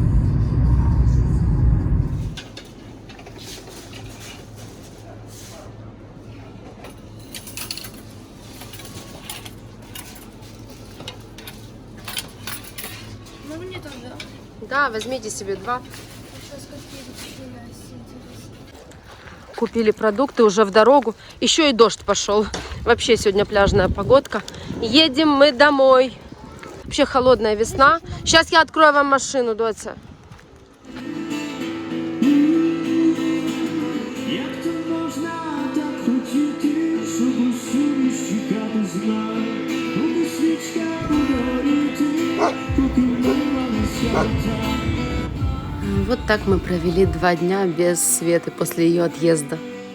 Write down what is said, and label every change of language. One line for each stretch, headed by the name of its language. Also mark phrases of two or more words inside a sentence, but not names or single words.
Russian: Ну мне тогда. Да, возьмите себе 2. Сейчас какие-то Купили продукты уже в дорогу. Еще и дождь пошел. Вообще сегодня пляжная погодка. Едем мы домой. Вообще холодная весна. Сейчас я открою вам машину, доця.
Ukrainian: Як то можна так хотіти, щоб усюди чекати знак, поки свічка буде горіти, поки мила не свята.
Russian: Вот так мы провели 2 дня без Светы после ее отъезда.